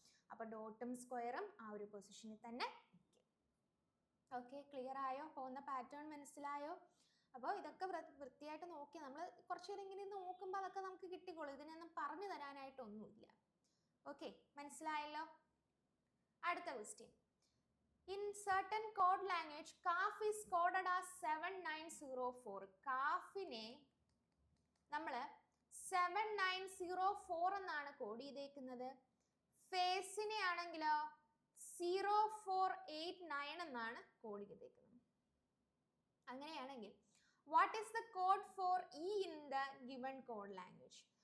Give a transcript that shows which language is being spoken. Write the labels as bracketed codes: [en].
[ml] അപ്പൊ ഡോട്ടും സ്ക്വയറും ആ ഒരു പൊസിഷനിൽ തന്നെ നിൽക്കും. ഓക്കെ, ക്ലിയർ ആയോ? പോകുന്ന പാറ്റേൺ മനസ്സിലായോ? അപ്പോൾ ഇതൊക്കെ വൃത്തിയായിട്ട് നോക്കി നമ്മൾ കുറച്ചുകൂടി ഇങ്ങനെ നോക്കുമ്പോൾ അതൊക്കെ നമുക്ക് കിട്ടിക്കോളും. ഇതിനൊന്നും പറഞ്ഞു തരാനായിട്ടൊന്നുമില്ല. ഓക്കെ, മനസ്സിലായല്ലോ? അടുത്ത question. [en] In certain code language, CAF is coded as 7904. [ml] കാഫിനെ നമ്മൾ 7904 എന്നാണ് കോഡ് ചെയ്തേക്കുന്നത്. ഫേസിനെ ആണെങ്കിലോ 0489 എന്നാണ് കോഡ് ചെയ്തേക്കുന്നത്. അങ്ങനെയാണെങ്കിൽ [en] What is the code for E in the given code language?